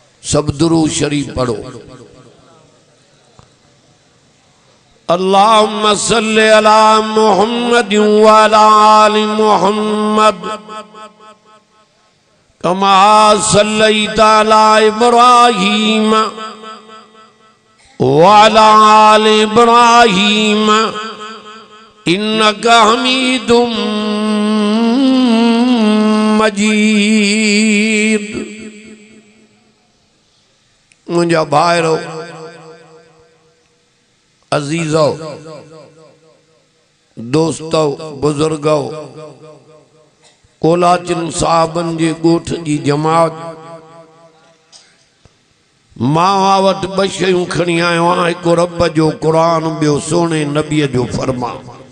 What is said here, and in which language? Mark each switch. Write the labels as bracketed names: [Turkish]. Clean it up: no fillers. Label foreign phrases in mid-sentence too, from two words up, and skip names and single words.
[Urdu] سب درود شریف پڑھو. [Arabic] اللهم صل على محمد وعلى آل محمد كما صليت على إبراهيم وعلى آل إبراهيم إنك حميد مجيد. [Sindhi] منهنجا ڀائرو عزيزو دوستو بزرگو ڪولاچن صاحبن جي ڳوٺ جي جماعت ۾ وٽ ٻه شيون کڻي آيو آهيان، هڪ رب جو قرآن، ٻيو سوني نبيءَ جو فرمان.